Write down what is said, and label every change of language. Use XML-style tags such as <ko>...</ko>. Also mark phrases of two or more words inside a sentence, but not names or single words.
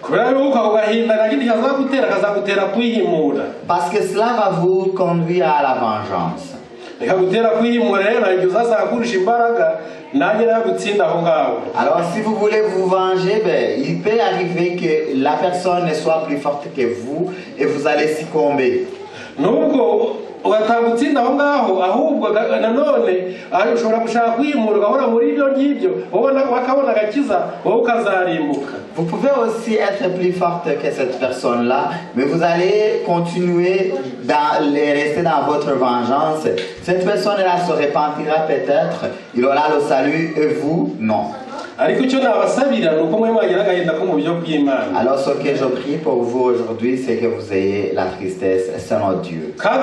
<fr>Parce que cela va vous conduire à la vengeance. Alors si vous voulez vous venger, il peut arriver que la personne ne soit plus forte que vous et vous allez succomber.</fr> <rw>ugatagutsinda aho ngaho ahubwo nanone ushobora gushaka kwimura ugahora muri ibyo ngibyo wakabona agakiza wowe ukazarimbuka.</rw> <fr>Vous pouvez aussi être plus forte que cette personne-là, mais vous allez continuer rester dans votre vengeance. Cette personne-là se repentira peut-être, il aura le salut et vous, non. Alors ce que je prie pour vous aujourd'hui, c'est que vous ayez la tristesse selon Dieu.</fr>